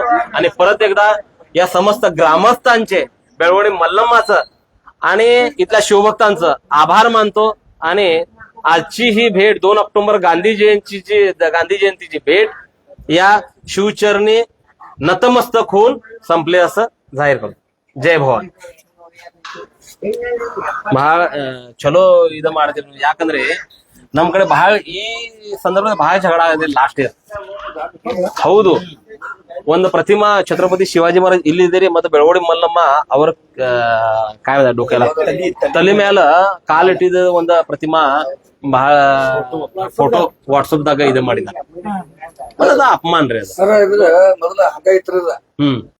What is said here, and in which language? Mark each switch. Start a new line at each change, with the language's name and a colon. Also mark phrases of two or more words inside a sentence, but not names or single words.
Marathi: आणि परत एकदा या समस्त ग्रामस्थांचे, बेळवडी मल्लमाचं आणि इथल्या शिवभक्तांचं आभार मानतो. आणि आजची ही भेट 2 ऑक्टोबर गांधी जयंतीची भेट या शिवचरणी नतमस्तक होऊन संपले असं जाहीर करतो. जय भवानी.
Kannada: ಬಹಳ ಚಲೋ ಇದು ಮಾಡ್ತೀವಿ. ಯಾಕಂದ್ರೆ ನಮ್ ಕಡೆ ಬಹಳ ಈ ಸಂದರ್ಭದಲ್ಲಿ ಬಹಳ ಜಗಳ ಆಗಿದೆ
English: last year.
Kannada: ಹೌದು, ಒಂದು ಪ್ರತಿಮಾ ಛತ್ರಪತಿ ಶಿವಾಜಿ ಮಹಾರಾಜ್ ಇಲ್ಲಿದ್ದೀರಿ, ಮತ್ತೆ ಬೆಳವಡಿ ಮಲ್ಲಮ್ಮ ಅವ್ರ
Marathi: काय डोक्याला
Kannada: ತಲೆ ಮ್ಯಾಲ ಕಾಲಿಟ್ಟಿದ ಒಂದು ಪ್ರತಿಮಾ ಬಹಳ ಫೋಟೋ ವಾಟ್ಸಪ್ ದಾಗ ಇದು ಮಾಡಿದ್ದಾರೆ. ಅದ ಅಪಮಾನ ರೀ ಅದು. ಮೊದಲ ಹಂಗ ಇತ್ರಲ್ಲ.